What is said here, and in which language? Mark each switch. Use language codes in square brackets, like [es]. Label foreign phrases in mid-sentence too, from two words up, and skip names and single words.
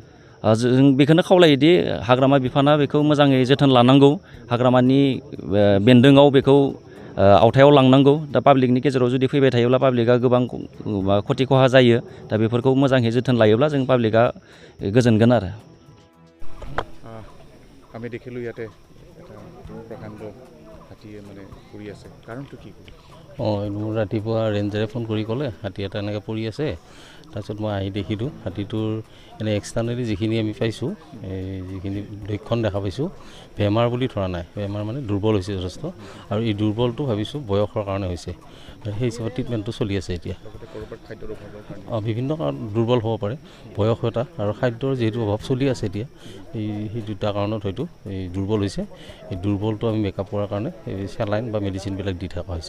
[brx] जों बेखौनो खावलायोदि हाग्रामा बिफाना बेखौ मोजाङै जोथोन लानांगौ हाग्रामानि बेन्दोङाव बेखौ आवथायाव लांनांगौ दा पाब्लिकनि गेजेराव जुदि फैबाय थायोब्ला पाब्लिकआ गोबां खथि खहा जायो दा बेफोरखौ मोजाङै जोथोन लायोब्ला जों पाब्लिकआ गोजोनगोन आरो [as] আমি দেখিলোঁ ইয়াতে এটা প্ৰকাণ্ড হাতীয়ে মানে পৰি আছে কাৰণটো কি মোৰ ৰাতিপুৱা ৰেঞ্জাৰে ফোন কৰি ক'লে হাতী এটা এনেকৈ পৰি আছে তাৰপিছত মই আহি দেখিলোঁ হাতীটোৰ এনে এক্সটাৰ্নেলি যিখিনি আমি পাইছোঁ যিখিনি লক্ষণ দেখা পাইছোঁ বেমাৰ বুলি ধৰা নাই বেমাৰ মানে দুৰ্বল হৈছে যথেষ্ট আৰু এই দুৰ্বলটো ভাবিছোঁ বয়সৰ কাৰণে হৈছে সেই হিচাপত ট্ৰিটমেণ্টটো চলি আছে এতিয়া বিভিন্ন কাৰণ দুৰ্বল হ'ব পাৰে বয়স এটা আৰু খাদ্যৰ যিহেতু অভাৱ চলি আছে এতিয়া সেই দুটা কাৰণত হয়তো এই দুৰ্বল হৈছে এই দুৰ্বলটো আমি মেকআপ কৰাৰ কাৰণে এই চেলাইন বা মেডিচিনবিলাক দি থকা হৈছে